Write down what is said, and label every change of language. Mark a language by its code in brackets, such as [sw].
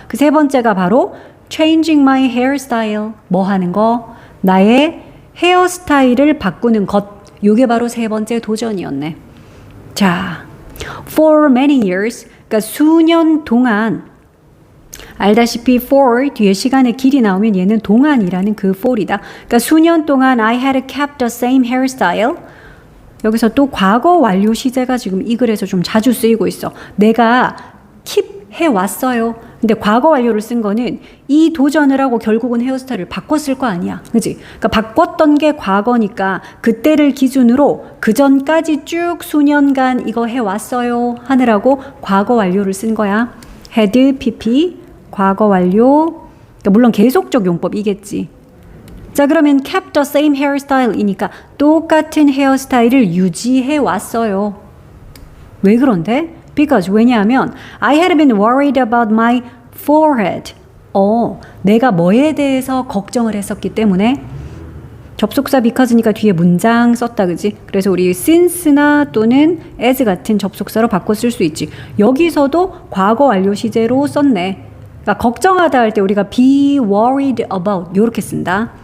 [ko] 그 세 번째가 바로 [en] changing my hairstyle. [ko] 뭐 하는 거? 나의 헤어스타일을 바꾸는 것. 요게 바로 세 번째 도전이었네. 자, for many years, 그러니까 수년 동안 알다시피 for 뒤에 시간의 길이 나오면 얘는 동안이라는 그 for이다. 그러니까 수년 동안 [en] I had kept the same hairstyle. [ko] 여기서 또 과거 완료 시제가 지금 이 글에서 좀 자주 쓰이고 있어. 내가 keep 해왔어요. 근데 과거 완료를 쓴 거는 이 도전을 하고 결국은 헤어스타일을 바꿨을 거 아니야. 그지? 그러니까 바꿨던 게 과거니까 그때를 기준으로 그 전까지 쭉 수년간 이거 해왔어요 하느라고 과거 완료를 쓴 거야. had, pp, 과거 완료. 그러니까 물론 계속적 용법이겠지. 자, 그러면 [en] kept the same hairstyle [ko] 이니까 똑같은 헤어스타일을 유지해 왔어요. 왜 그런데? [en] Because [ko] 왜냐하면 [en] I had been worried about my forehead. [ko] 내가 뭐에 대해서 걱정을 했었기 때문에 접속사 because니까 뒤에 문장 썼다, 그지? 그래서 우리 since나 또는 as 같은 접속사로 바꿔 쓸 수 있지. 여기서도 과거 완료 시제로 썼네. 그러니까 걱정하다 할 때 우리가 be worried about 이렇게 쓴다.